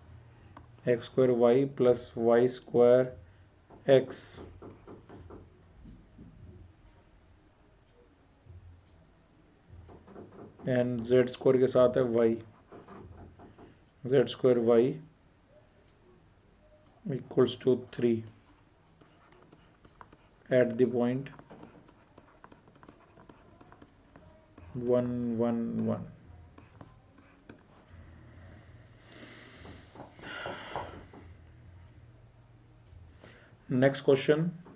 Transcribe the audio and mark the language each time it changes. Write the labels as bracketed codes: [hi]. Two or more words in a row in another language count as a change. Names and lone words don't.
[en] x square y plus y square x and z square [hi] के साथ है [en] y, z square y equals to 3 at the point 1 1 1. Next question.